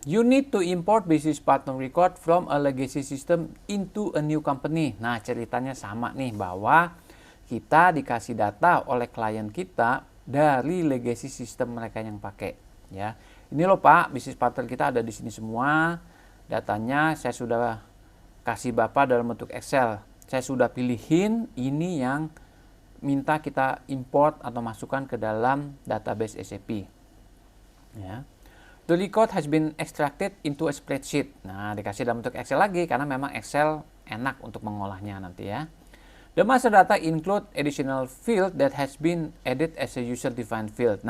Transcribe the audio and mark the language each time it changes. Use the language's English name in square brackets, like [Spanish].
[English] You need to import business partner record from a legacy system into a new company. [Indonesian] Nah, ceritanya sama nih bahwa kita dikasih data oleh klien kita dari legacy system mereka yang pakai. Ya, ini loh Pak, business partner kita ada di sini semua. Datanya saya sudah kasih Bapak dalam bentuk Excel. Saya sudah pilihin ini yang minta kita import atau masukkan ke dalam database SAP. Ya. [English] The record has been extracted into a spreadsheet. [Indonesian] Nah, dikasih dalam bentuk Excel lagi karena memang Excel enak untuk mengolahnya nanti ya. [English] The master data include additional field that has been added as a user defined field.